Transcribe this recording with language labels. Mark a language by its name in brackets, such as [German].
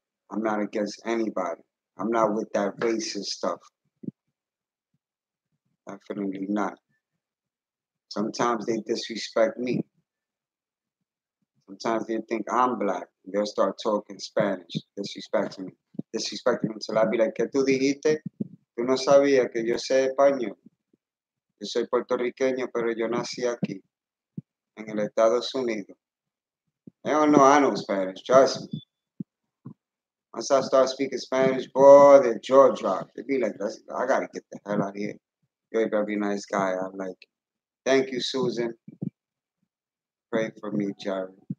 [English] I'm not against anybody. I'm not with that racist stuff. Definitely not. Sometimes they disrespect me. Sometimes they think I'm black. They'll start talking Spanish, disrespecting me. Disrespecting me until I be like, [Spanish] ¿qué tú dijiste? Tú no sabías que yo sé español. Yo soy puertorriqueño, pero yo nací aquí, en el Estados Unidos. [English] They don't know I know Spanish, trust me. Once I start speaking Spanish, boy, their jaw drop. They be like, I gotta get the hell out of here. You're a very nice guy. I'm like, thank you, Susan. Pray for me, Jerry.